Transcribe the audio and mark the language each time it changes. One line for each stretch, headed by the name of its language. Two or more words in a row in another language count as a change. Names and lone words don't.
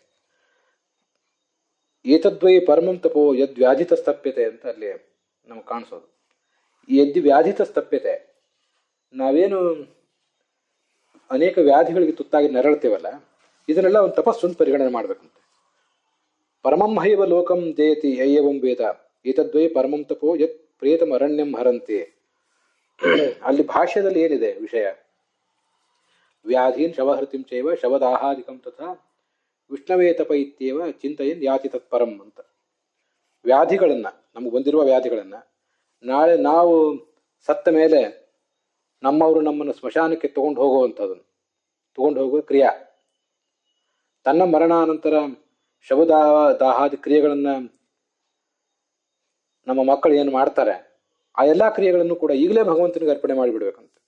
Sanskrit: ಏತದ್ವೈ ಪರಮಂ ತಪೋ ಯದ್ವ್ಯಾಧಿತ ಸ್ತಪ್ಯತೆ
Kannada: ಅಂತ ಅಲ್ಲಿ ನಮ್ಗೆ ಕಾಣಿಸೋದು. ಈ
Sanskrit: ವ್ಯಾಧಿತ ಸ್ತಪ್ಯತೆ,
Kannada: ನಾವೇನು ಅನೇಕ ವ್ಯಾಧಿಗಳಿಗೆ ತುತ್ತಾಗಿ ನರಳ್ತೇವಲ್ಲ, ಇದನ್ನೆಲ್ಲ ಒಂದು ತಪಸ್ಸು ಅಂತ ಪರಿಗಣನೆ ಮಾಡ್ಬೇಕಂತೆ.
Sanskrit: ಪರಮಂ ಹೈವ ಲೋಕಂ ಜಯತಿ ಅಯ್ಯವಂ ವೇದ ಏತದ್ವೈ ಪರಮಂ ತಪೋ ಯತ್ ಪ್ರೇತಂ ಅರಣ್ಯಂ ಹರಂತಿ.
Kannada: ಅಲ್ಲಿ ಭಾಷ್ಯದಲ್ಲಿ ಏನಿದೆ ವಿಷಯ?
Sanskrit: ವ್ಯಾಧೀನ್ ಶವಹೃತಿಂ ಚೈವ ಶವದಾಹಾದಿಕಂ ತಥಾ ವಿಷ್ಣವೇ ತಪ ಇತ್ಯೇವ ಚಿಂತೆಯನ್ ಯಾತಿ ತತ್ಪರಂ ಅಂತ.
Kannada: ವ್ಯಾಧಿಗಳನ್ನ, ನಮಗೆ ಬಂದಿರುವ ವ್ಯಾಧಿಗಳನ್ನ ನಾಳೆ ನಾವು ಸತ್ತ ಮೇಲೆ ನಮ್ಮವರು ನಮ್ಮನ್ನು ಸ್ಮಶಾನಕ್ಕೆ ತಗೊಂಡು ಹೋಗುವ ಕ್ರಿಯಾ, ತನ್ನ ಮರಣಾನಂತರ ಶವದಾಹಾದಿ ಕ್ರಿಯೆಗಳನ್ನ ನಮ್ಮ ಮಕ್ಕಳು ಏನು ಮಾಡ್ತಾರೆ, ಆ ಎಲ್ಲಾ ಕ್ರಿಯೆಗಳನ್ನು ಕೂಡ ಈಗಲೇ ಭಗವಂತನಿಗೆ ಅರ್ಪಣೆ ಮಾಡಿಬಿಡ್ಬೇಕಂತ.